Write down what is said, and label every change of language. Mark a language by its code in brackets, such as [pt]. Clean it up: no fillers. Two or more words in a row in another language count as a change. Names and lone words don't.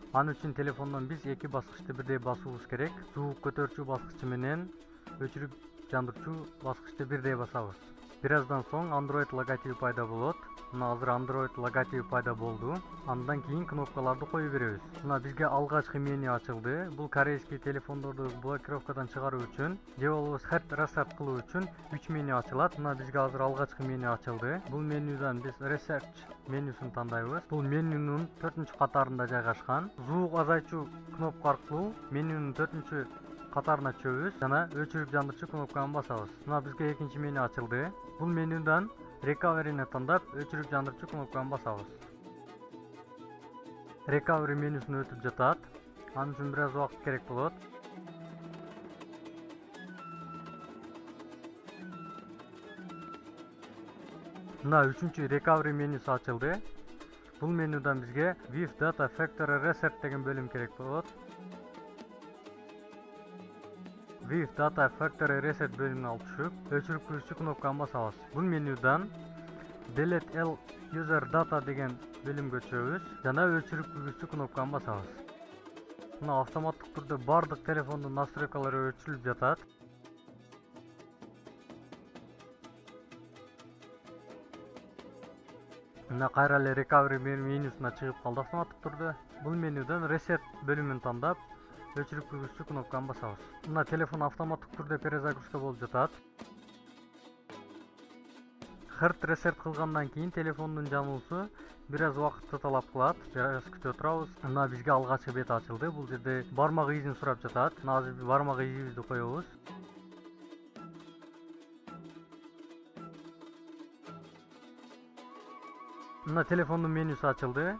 [ky] Ал үчүн телефондон биз эки баскычты бирдей басуубуз керек. Суук көтөрчү баскычы менен өчүрүп жандырчу баскычты бирдей басабыз. Бир аздан соң Android логотипи пайда болот. Мына азыр Android логотипи пайда болду. Андан кийин кнопкаларды кое беребиз. Мына бизге алгачкы меню ачылды. Бул корейский телефондорду блокировкадан чыгаруу үчүн же болбосо [en] hard reset [ky] кылуу үчүн 3 меню ачылат. Мына бизге азыр алгачкы меню ачылды. Бул менюдан биз research менюсун тандайбыз. Бул менюнун 4-катарында жайгашкан. Звук азайчу кнопка аркылуу менюнун 4-катарына чөбүз жана өчүрүп жандырчу кнопканы басабыз. Мына бизге экинчи меню ачылды. Бул менюдан recovery'ни тандап өчүрүп жандырчу кнопканы басабыз. Recovery менюсүн өтүп жатат. Анын үчүн бир аз убакыт керек болот. Мына 3-чү recovery менюсу ачылды. Бул менюдан бизге [en] with data factory reset [ky] деген бөлүм керек болот. [en] With data factory reset [ky] бөлүмүнө алып түшүп өчүрүп кирүүчү кнопканы басабыз. Бул менюдан [en] delete all user data [ky] деген бөлүмгө өтөбүз жана өчүрүп кирүүчү кнопканы басабыз. Мына автоматтык түрдө бардык телефондун настройкалары өчүрүлүп жатат. Мына кайра эле recovery менюсуна чыгып калды автоматтык түрдө. Бул менюдан reset бөлүмүн тандап өчүрүп кирүүчү кнопканы басабыз. Мына телефон автоматтык түрдө перезагрузка болуп жатат. [en] Hard reset [ky] кылгандан кийин телефондун жануусу бир аз убакытты талап кылат. Бир аз күтө турабыз. Мына бизге алгачкы бет ачылды. Бул жерде бармак изин сурап жатат. Мына азыр бармак изибизди коебуз. Мына телефондун менюсу ачылды.